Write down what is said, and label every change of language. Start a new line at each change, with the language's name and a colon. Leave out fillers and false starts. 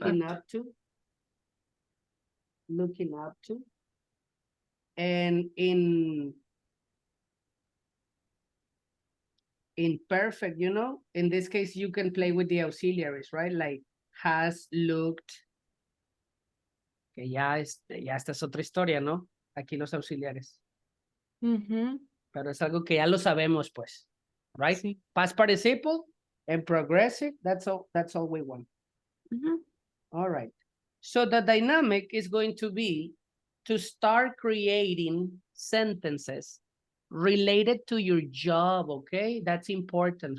English: looking up to. Looking up to. And in perfect, you know, in this case, you can play with the auxiliaries, right? Like has, looked.
Spanish: Que ya esta es otra historia, ¿no? Aquí los auxiliares. Pero es algo que ya lo sabemos, pues.
English: Right?
Spanish: Sí.
English: Past participle and progressive, that's all we want. All right. So the dynamic is going to be to start creating sentences related to your job, okay? That's important.